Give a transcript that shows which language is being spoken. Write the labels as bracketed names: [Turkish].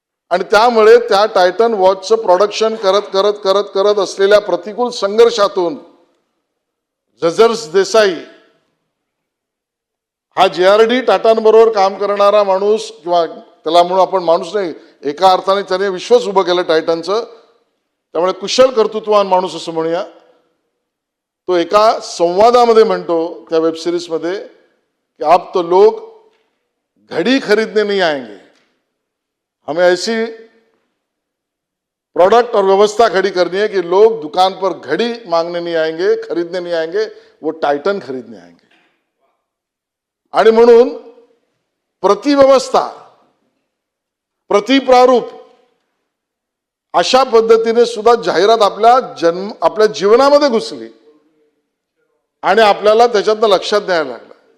[Marathi] आणि त्यामुळे त्या टायटन वॉचचं प्रोडक्शन करत करत करत करत असलेल्या प्रतिकूल संघर्षातून जजर्स देसाई हा JRD टाटांबरोबर काम करणारा माणूस, किंवा त्याला म्हणून आपण माणूस नाही, एका अर्थाने त्याने विश्वच उभं केलं टायटनचं, त्यामुळे कुशल कर्तृत्ववान माणूस असं म्हणूया. तो एका संवादामध्ये म्हणतो त्या वेब सिरीजमध्ये की [Hindi] आप तो लोग घड़ी खरीदने नहीं आएंगे, हमें ऐसी प्रोडक्ट और व्यवस्था खड़ी करनी है कि लोग दुकान पर घड़ी मांगने नहीं आएंगे, खरीदने नहीं आएंगे, वो टायटन खरीदने आएंगे. [Marathi] आणि म्हणून प्रतिव्यवस्था, प्रतिप्रारूप अशा पद्धतीने सुद्धा जाहिरात आपल्या जीवनामध्ये घुसली आणि आपल्याला त्याच्यातनं लक्षात द्यायला लागलं.